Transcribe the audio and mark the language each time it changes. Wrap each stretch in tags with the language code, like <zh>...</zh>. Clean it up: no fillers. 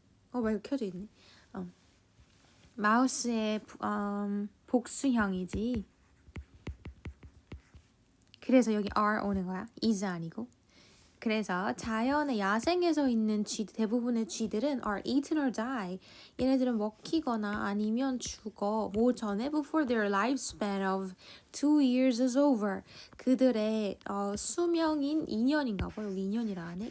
<ko>이거 켜져 있네. 마우스의 복수형이지. 그래서 여기 R 오는 거야. is 아니고. 그래서 자연의 야생에서 있는 대부분의 쥐들은</ko> <en>are eaten or die.</en> <ko>얘네들은 먹히거나 아니면 죽어. 뭐 전에</ko> <en>before their lifespan of 2 years is over.</en> <ko>그들의 수명인 2년인가 봐. 여기 2년이라 하네.</ko>